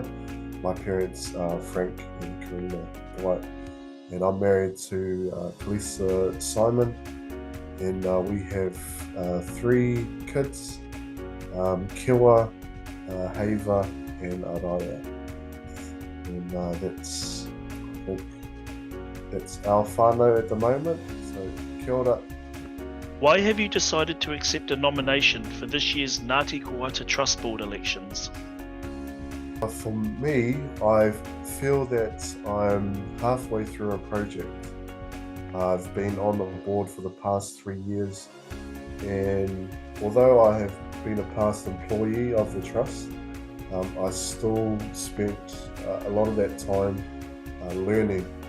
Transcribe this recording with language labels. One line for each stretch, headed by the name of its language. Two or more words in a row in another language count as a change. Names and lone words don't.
English: My parents are Frank and Karina Hippolite, and I'm married to Kalisa Simon, and we have 3 kids, Kiwa, Hava and Araya, and I think that's our whānau at the moment, so
Māori: kia ora.
English: Why have you decided to accept a nomination for this year's Ngāti Koata Trust Board elections? For me, I feel that I'm halfway through a project. I've been on the board for the past 3 years, and although I have been a past employee of the Trust, I still spent a lot of that time learning